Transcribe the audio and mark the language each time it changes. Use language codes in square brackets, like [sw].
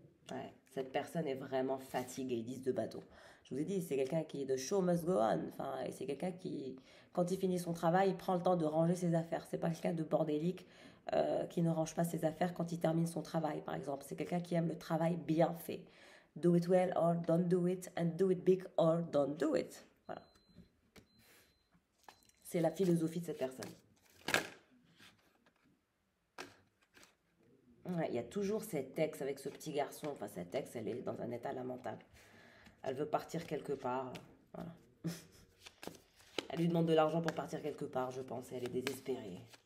[fr] Ouais, cette personne est vraiment fatiguée, 10 de bateau. Je vous ai dit, c'est quelqu'un qui, [en] the show must go on. [fr] Enfin, et c'est quelqu'un qui, quand il finit son travail, il prend le temps de ranger ses affaires. C'est pas quelqu'un de bordélique qui ne range pas ses affaires quand il termine son travail, par exemple. C'est quelqu'un qui aime le travail bien fait. [en] Do it well or don't do it, and do it big or don't do it. [fr] Voilà. C'est la philosophie de cette personne. Ouais, il y a toujours cette ex avec ce petit garçon. Enfin, cette ex, elle est dans un état lamentable. Elle veut partir quelque part. Voilà. Elle lui demande de l'argent pour partir quelque part, je pense. Et elle est désespérée.